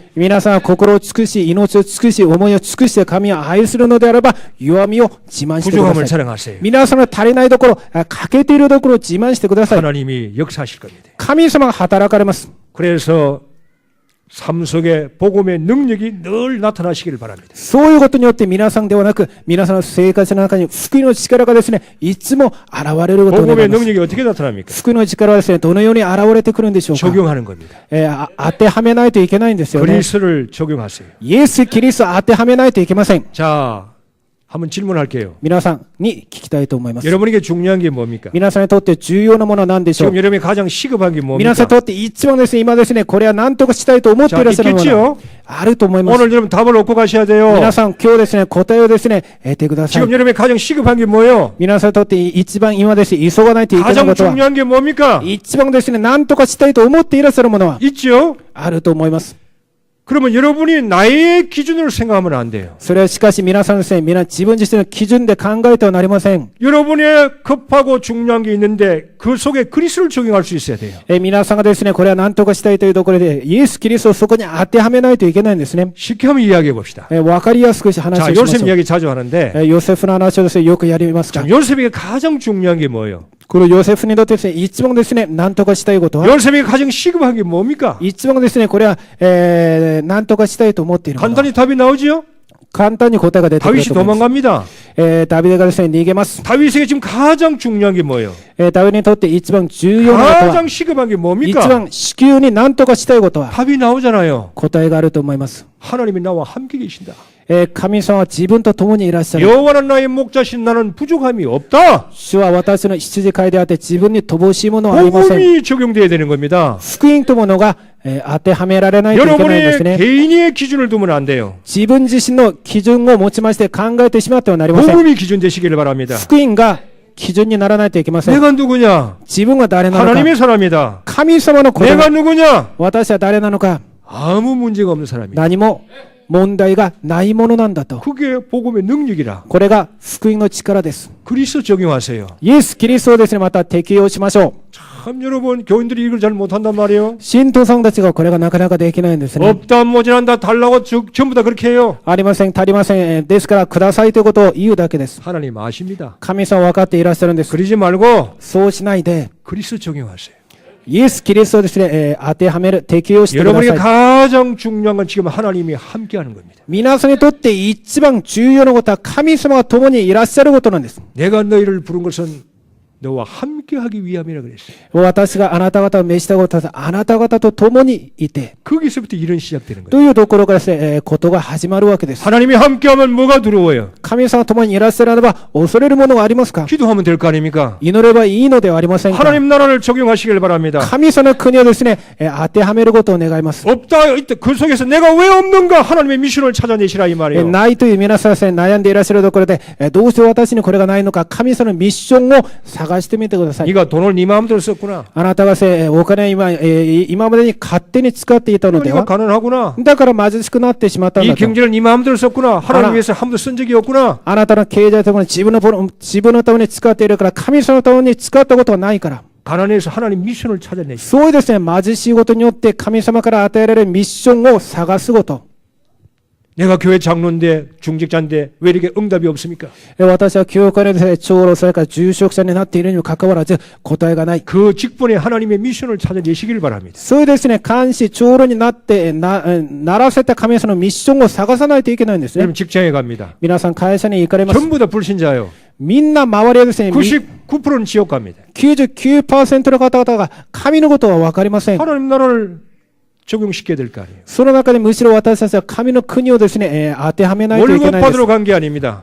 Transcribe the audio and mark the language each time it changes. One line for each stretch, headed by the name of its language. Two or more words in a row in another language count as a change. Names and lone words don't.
Japanese: 皆さんは心を尽くし、命を尽くし、思いを尽くして神を愛するのであれば、弱みを自慢してくだ
Korean: 부족함을
Japanese: さい。
Korean: 자랑하세요.
Japanese: 皆さんの足りないところ、欠けているところを自慢してください。
Korean: 하나님이 역사하실 겁니다.
Japanese: 神様が働かれます。
Korean: 그래서 삶 속에 복음의 능력이 늘 나타나시기를 바랍니다.
Japanese: そういうことによって皆さんではなく、皆さんの生活の中に福音の力がですね、いつも現れることを願
Korean: 복음의
Japanese: います。
Korean: 능력이 어떻게 나타납니까?
Japanese: 福音の力はですね、どのように現れてくるんでしょうか。
Korean: 적용하는 겁니다.
Japanese: 当てはめないといけないんですよね。
Korean: 그리스를 적용하세요.
Japanese: イエス・キリストを当てはめないといけません。
Korean: 자, 한번 질문할게요.
Japanese: 皆さんに聞きたいと思います。
Korean: 여러분에게 중요한 게 뭡니까?
Japanese: 皆さんにとって重要なものは何でしょう。
Korean: 지금 여러분이 가장 시급한 게
Japanese: 皆さん
Korean: 뭡니까?
Japanese: にとって一番ですね、今ですね、これは何とかしたいと思っていらっしゃるもの
Korean: 자
Japanese: が
Korean: 있겠지요?
Japanese: あると思います。
Korean: 오늘 여러분 답을 얻고 가셔야 돼요.
Japanese: 皆さん、今日ですね、答えをですね、得てください
Korean: 지금 。 여러분이 가장 시급한 게 뭐예요?
Japanese: 皆さんにとって一番今ですね、急がないといけない
Korean: 가장
Japanese: ことは、
Korean: 중요한 게 뭡니까?
Japanese: 一番ですね、何とかしたいと思っていらっしゃるものは
Korean: 있죠?
Japanese: あると思います。
Korean: 그러면 여러분이 나의 기준으로 생각하면 안 돼요.
Japanese: それはしかし皆さんですね、皆自分自身の基準で考えてはなりません。
Korean: 여러분의 급하고 중요한 게 있는데 그 속에 그리스도를 적용할 수 있어야 돼요.
Japanese: 皆さんがですね、これは何とかしたいというところで、イエス・キリストをそこに当てはめないといけないんですね。
Korean: 쉽게 한번 이야기해 봅시다.
Japanese: わかりやすく話を
Korean: 자,
Japanese: しまし
Korean: 요셉
Japanese: ょう。
Korean: 이야기 자주 하는데
Japanese: ヨセフの話をですね、よくやりますか
Korean: 자, 요셉에게 가장 중요한 게 뭐예요?
Japanese: このヨセフにとってですね、一番ですね、何とかしたいことは、
Korean: 요셉에게 가장 시급한 게 뭡니까?
Japanese: 一番ですね、これは、何とかしたいと思っているもの。
Korean: 간단히 답이 나오지요?
Japanese: 簡単に答えが出てくる
Korean: 다윗이
Japanese: と思います。
Korean: 도망갑니다.
Japanese: ダビデがですね、逃げます。
Korean: 다윗에게 지금 가장 중요한 게 뭐예요?
Japanese: ダビデにとって一番重要なことは、
Korean: 가장 시급한 게
Japanese: 一
Korean: 뭡니까?
Japanese: 番至急に何とかしたいことは、
Korean: 답이 나오잖아요.
Japanese: 答えがあると思います。
Korean: 하나님이 나와 함께 계신다.
Japanese: 神様は自分と共にいらっしゃる。
Korean: 여호와는 나의 목자신 나는 부족함이 없다.
Japanese: 主は私の羊飼いであって自分に乏しいものはありません。
Korean: 복음이 적용돼야 되는 겁니다.
Japanese: 福音というものが、当てはめられないといけないんです
Korean: 여러분의
Japanese: ね。
Korean: 개인의 기준을 두면 안 돼요.
Japanese: 自分自身の基準を持ちまして考えてしまってはなりません。
Korean: 복음이 기준 되시기를 바랍니다.
Japanese: 福音が基準にならないといけません。
Korean: 내가 누구냐?
Japanese: 自分は誰なのか。
Korean: 하나님의 사람이다.
Japanese: 神様の子
Korean: 내가
Japanese: 供。
Korean: 누구냐?
Japanese: 私は誰なのか。
Korean: 아무 문제가 없는 사람이다.
Japanese: 何も問題がないものなんだと。
Korean: 그게 복음의 능력이라.
Japanese: これが福音の力です。
Korean: 그리스도 적용하세요.
Japanese: イエス・キリストをですね、また適用しましょう。
Korean: 참 여러분 교인들이 이걸 잘 못한단 말이에요.
Japanese: 信徒さんたちがこれがなかなかできないんですね。
Korean: 없다 모자란다 달라고 전부 다 그렇게 해요.
Japanese: ありません、足りません。ですから、くださいということを言うだけです。
Korean: 하나님 아십니다.
Japanese: 神様は分かっていらっしゃるんです。
Korean: 그러지 말고
Japanese: そうしないで、
Korean: 그리스도 적용하세요.
Japanese: イエス・キリストをですね、当てはめる、適用してくだ
Korean: 여러분에게
Japanese: さい。
Korean: 가장 중요한 건 지금 하나님이 함께하는 겁니다.
Japanese: 皆さんにとって一番重要なことは神様が共にいらっしゃることなんです。
Korean: 내가 너희를 부른 것은 너와 함께하기 위함이라 그랬어요.
Japanese: 私があなた方を召したことは、あなた方と共にいて、
Korean: 거기서부터 일은 시작되는 거예요.
Japanese: というところからですね、ことが始まるわけです。
Korean: 하나님이 함께하면 뭐가 두려워요?
Japanese: 神様と共にいらっしゃるならば、恐れるものがありますか？
Korean: 기도하면 될 거 아닙니까?
Japanese: 祈ればいいのではありませんか？
Korean: 하나님 나라를 적용하시길 바랍니다.
Japanese: 神様の国をですね、当てはめることを願います。
Korean: 없다 이때 그 속에서 내가 왜 없는가 하나님의 미션을 찾아내시라 이 말이에요.
Japanese: ないという皆さんですね、悩んでいらっしゃるところで、どうして私にこれがないのか、神様のミッションを探してみてください。
Korean: 네가 돈을 네 마음대로 썼구나.
Japanese: あなたがお金を今までに勝手に使っていたので
Korean: 네가
Japanese: は、
Korean: 가난하구나.
Japanese: だから貧しくなってしまったん
Korean: 이
Japanese: だと。
Korean: 경제를 네 마음대로 썼구나. 하나님 위해서 한 번도 쓴 적이 없구나.
Japanese: あなたの経済ともに自分のために使っているから、神様のために使ったことはないから。
Korean: 가난해서 하나님 미션을 찾아내시.
Japanese: そういうですね、貧しいことによって神様から与えられるミッションを探すこと。
Korean: 내가 교회 장로인데 중직자인데 왜 이렇게 응답이 없습니까?
Japanese: 私は教会のですね、長老、それから住職者になっているにもかかわらず、答えがない。
Korean: 그 직분에 하나님의 미션을 찾아내시길 바랍니다.
Japanese: そういうですね、監視、長老になって、ならせた神様のミッションを探さないといけないんですね。
Korean: 여러분 직장에 갑니다.
Japanese: 皆さん会社に行かれます。
Korean: 전부 다 불신자예요.
Japanese: みんな周りはですね、
Korean: 99%는 지옥 갑니다.
Japanese: 99% の方々が神のことは分かりません。
Korean: 하나님 나라를 적용시켜야 될 거 아니에요.
Japanese: その中でむしろ私たちは神の国をですね、当てはめないとい
Korean: 월급
Japanese: けないです。
Korean: 받으러 간 게 아닙니다.